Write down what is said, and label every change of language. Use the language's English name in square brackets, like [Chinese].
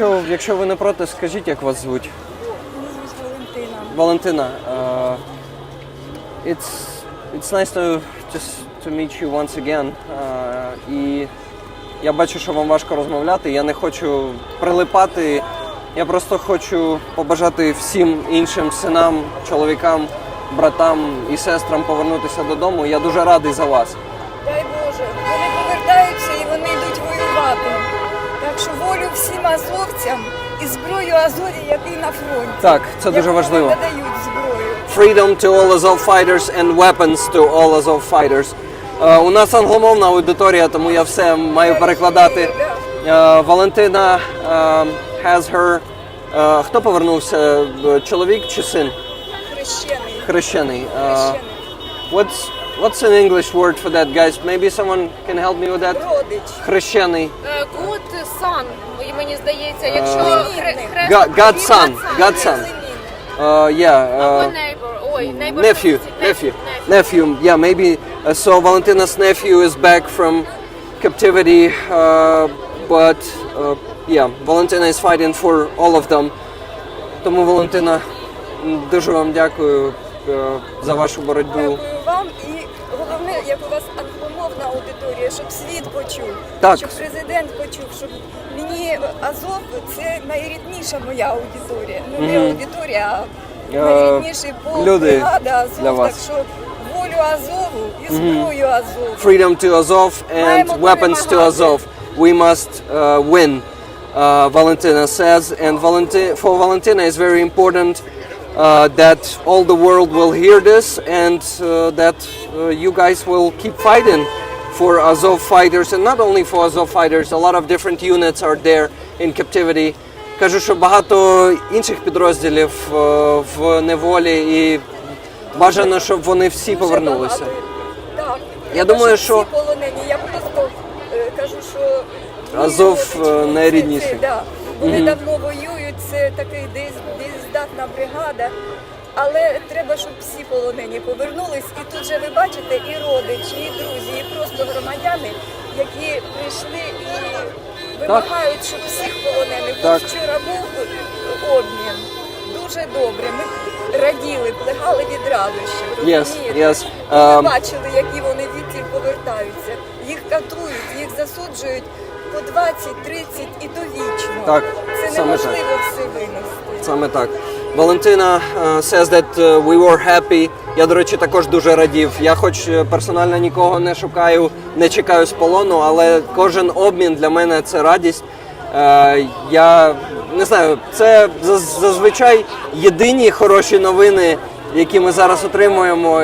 [Ukrainian] Якщо ви не проти, скажіть, як вас звуть? Мене звуть Валентина. Валентина. [English] It's nice to meet you once again. [Ukrainian] І я бачу, що вам важко розмовляти. Я не хочу прилипати. Я просто хочу побажати всім іншим синам, чоловікам, братам і сестрам повернутися додому. Я дуже радий за вас. Дай Боже, вони повертаються і вони йдуть воювати. Так що волю всім азовцям і зброю Азові, який на фронті. Так, це дуже важливо. Яку вони надають зброю. [English] Freedom to all Azov fighters and weapons to all Azov fighters. [Ukrainian] У нас англомовна аудиторія, тому я все маю перекладати. [English] Валентина has her... [Ukrainian] Хто повернувся? Чоловік чи син? Хрещений. Хрещений. Хрещений. [English] What's an English word for that, guys? Maybe someone can help me with that? [Ukrainian] Родич. Хрещений. [English] Good son, [Ukrainian] мені здається, якщо [English] God's son. God's son. [Ukrainian] Або neighbor. Ой, neighbor. [English] Nephew. Yeah, maybe. So Valentina's nephew is back from captivity, but Valentina is fighting for all of them. [Ukrainian] Тому, Валентина, дуже вам дякую за вашу боротьбу. Дякую вам і головне, як у вас англомовна аудиторія, щоб світ почув, Так. щоб президент почув, щоб мені Азов це найрідніша моя аудиторія. Ну не аудиторія, а найрідніший полк, люди бригада Азов. для вас. Так що волю Азову і зброю Азову. [English] Freedom to Azov and weapons to Azov. We must win, Valentina says. And for Valentina it's very important that all the world will hear this, and that you guys will keep fighting for Azov fighters, and not only for Azov fighters, a lot of different units are there in captivity. [Ukrainian] Кажу, що багато інших підрозділів в неволі, і бажано, щоб вони всі повернулися. Так. Я думаю, що всі полонені. Я просто кажу, що Азов найрідніший. Да. Вони давно воюють, це такий дієздатна бригада. Але треба, щоб всі полонені повернулись. І тут же ви бачите і родичі, і друзі, і просто громадяни, які прийшли і вимагають, щоб всіх полонених. Так. Вчора був обмін. Дуже добре. Ми раділи, плегали від радощів. Розумієте? [English] Yes. [Ukrainian] Ми бачили, які вони звідти повертаються. Їх катують, їх засуджують по 20, 30 і довічно. Так, Це саме неможливо все винести. Саме так. [English] Valentina says that we were happy. [Ukrainian] Я, до речі, також дуже радів. Я хоч персонально нікого не шукаю, не чекаю з полону, але кожен обмін для мене це радість. Я не знаю, це зазвичай єдині хороші новини, які ми зараз отримуємо.